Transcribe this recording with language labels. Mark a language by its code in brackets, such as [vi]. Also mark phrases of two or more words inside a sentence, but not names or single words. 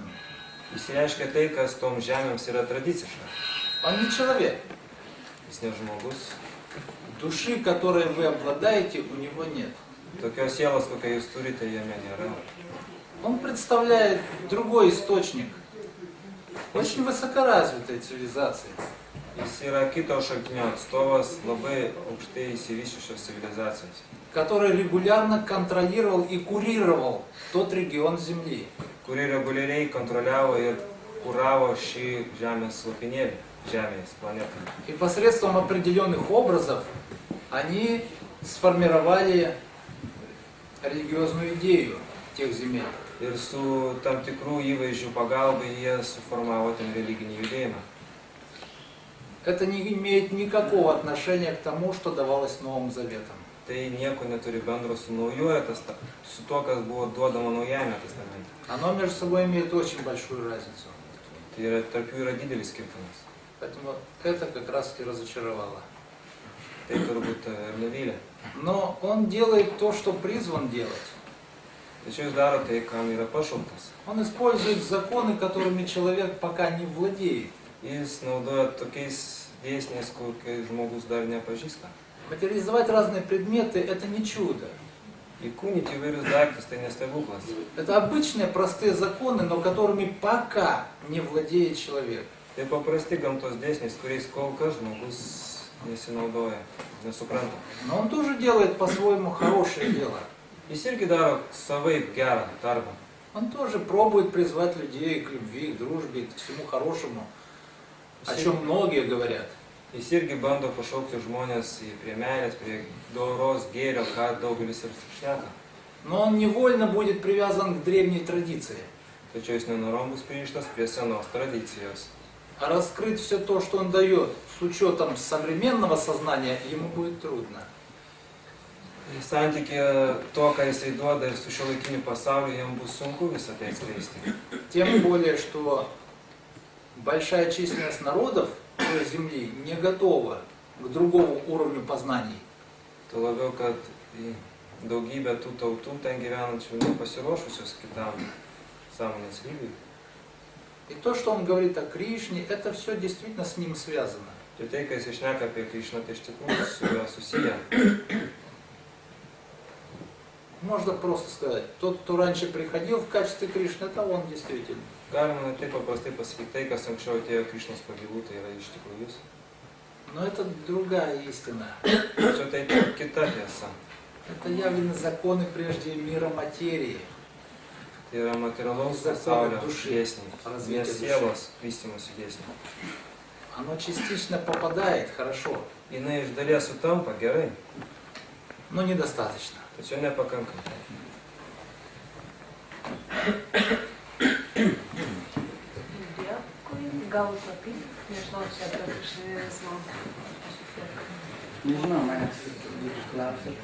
[lt] Jis reiškia tai, kas tom žemėms yra tradiciška. [ru] Он не человек. [lt] Jis ne žmogus. [ru] Души, которой вы обладаете, у него нет. [lt] Tokios sielos, kokią jūs turite, jame nėra. [ru] Он представляет другой источник очень высокоразвитой цивилизации. [lt] Jis yra kito šaltinio atstovas labai aukštai išsivysčiusios civilizacijos, [ru] который регулярно контролировал и курировал тот регион Земли. [lt] kuri reguliariai kontroliavo ir kuravo šį žemės lopinėlį, žemės planetą. [ru] И посредством определенных образов они сформировали религиозную идею тех земель. [lt] Ir su tam tikrų įvaizdžių pagalba jie suformavo ten religinį judėjimą. [ru] Это не имеет никакого отношения к тому, что давалось Новым Заветом. [lt] Tai nieko neturi bendro su naujuoju testamentu, su to, kas buvo duodama naujajame testamente. [ru] Оно между собой имеет очень большую разницу. [lt] Tai yra, tarp jų yra didelis skirtumas. [ru] Поэтому это как раз и разочаровало. [lt] Tai turbūt ir nuvylė. [ru] Но он делает то, что призван делать. [lt] Tačiau jis daro tai, kam yra pašauktas. [ru] Он использует законы, которыми человек пока не владеет. [lt] Jis naudoja tokiais dėsniais, kokiais žmogus dar nepažįsta. [ru] Материализовать разные предметы – это не чудо. [lt] Įkūnyti įvairius daiktus tai nestebuklas. [ru] Это обычные простые законы, но которыми пока не владеет человек. [lt] Tai paprasti gamtos dėsniais, kuriais kol kas žmogus nesinaudoja, nesupranta. [ru] Но он тоже делает по-своему хорошее дело. [lt] Jis irgi daro savaip gerą darbą. [ru] Он тоже пробует призвать людей к любви, к дружбе, к всему хорошему, о чем многие говорят. [lt] Jis irgi bando pašaukti žmonės prie meilės, prie doros, gėrio, ką daugelis ir šneka. [ru] Но он невольно будет привязан к древней традиции. [lt] Tačiau jis nenorom bus pririštas prie senos tradicijos. [ru] А раскрыть все то, что он дает, с учетом современного сознания, ему будет трудно. [lt] Santykė to, ką jisai duoda ir su šiuolaikiniu pasauliu, jam bus sunku visą tai atskleisti. [ru] Тем более, что большая численность народов той земли не готова к другому уровню познаний. [lt] Tuo labiau, kad daugybė tų tautų ten gyvenančių nepasiruošusios kitam sąmonės lygiui. [ru] И то, что он говорит о Кришне, это все действительно с ним связано. [lt] Ir tai, kai jis šneka apie Krišną, tai iš tikrųjų su juo susiję. [ru] Можно просто сказать, тот, кто раньше приходил в качестве Кришны, это он действительно. [lt] Galima ne taip paprastai pasakyti, tai, kas anksčiau atėjo Krišnos pavilų, tai yra iš tikrųjų jis. [ru] Но это другая истина. [lt] Tačiau tai kita tiesa. [ru] Это явлены законы прежде мира материи. [lt] Tai yra materialaus pasaulio dėsniai, ne sielos vystymosi dėsniai. [ru] Оно частично попадает хорошо, [lt] Jinai iš dalies sutampa gerai, [ru] но недостаточно. [lt] tačiau nepakankamai. Dėkui, gal papildyti, nežinau, čia apie krikščionizmą. Nežinau, manęs būtų klausę.